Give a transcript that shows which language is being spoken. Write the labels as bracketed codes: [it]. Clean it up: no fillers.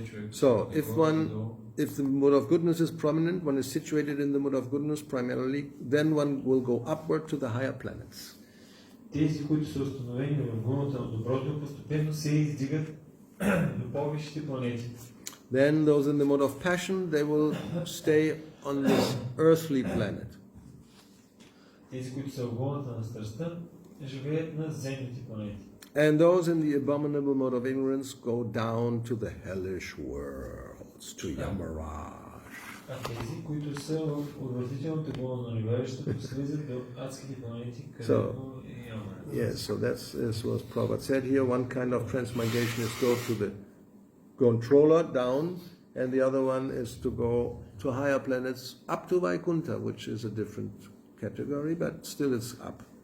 [en] So, if the mode of goodness is prominent, one is situated in the mode of goodness primarily, then one will go upward to the higher planets. [bg] Тези, които са установени в гуната на доброто, постепенно се издигат до по-висшите планети. [en] Then those in the mode of passion, they will stay on this earthly planet. [bg] Тези, които са в гуната на страстта, живеят на земните планети. [en] And those in the abominable mode of ignorance go down to the hellish worlds, to Yamarāja. [bg] А тези, които са в отвратителната гуна на неверующите, слизат до адските планети, където е Ямараджа. [en] Yes, so that's what Prabhupada said here. One kind of transmigration is go to the controller down, and the other one is to go to higher planets up to Vaikuntha, which is a different category, but still it's up.